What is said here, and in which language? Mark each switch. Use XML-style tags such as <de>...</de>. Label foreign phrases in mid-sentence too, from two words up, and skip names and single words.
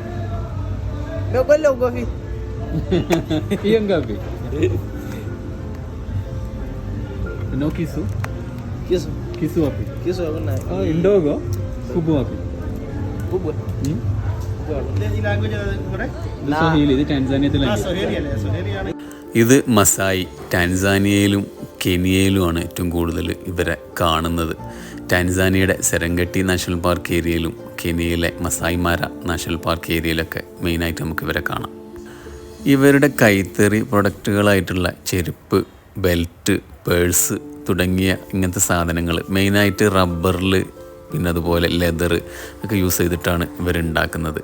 <sw>Ndio kweli uko vipi? Hiyo ngapi? Una kisu? Kisu. Kisu wapi? Kisu hakuna. Oh, ndogo. Kubwa wapi? Kubwa. Swahili,</sw> <ml>ഇത് ടാൻസാനിയയിലാണ്. ഇത് മസായി ടാൻസാനിയയിലും കെനിയയിലുമാണ് ഏറ്റവും കൂടുതൽ ഇവരെ കാണുന്നത്. ടാൻസാനിയയുടെ സെരംഗട്ടി നാഷണൽ പാർക്ക് ഏരിയയിലും കെനിയയിലെ മസായി മാര നാഷണൽ പാർക്ക് ഏരിയയിലൊക്കെ മെയിനായിട്ട് നമുക്ക് ഇവരെ കാണാം. ഇവരുടെ കൈത്തറി പ്രൊഡക്റ്റുകളായിട്ടുള്ള ചെരുപ്പ്, ബെൽറ്റ്, പേഴ്സ് തുടങ്ങിയ ഇങ്ങനത്തെ സാധനങ്ങൾ മെയിനായിട്ട് റബ്ബറിൽ പിന്നെ അതുപോലെ ലെതർ ഒക്കെ യൂസ് ചെയ്തിട്ടാണ് ഇവരുണ്ടാക്കുന്നത്.</ml>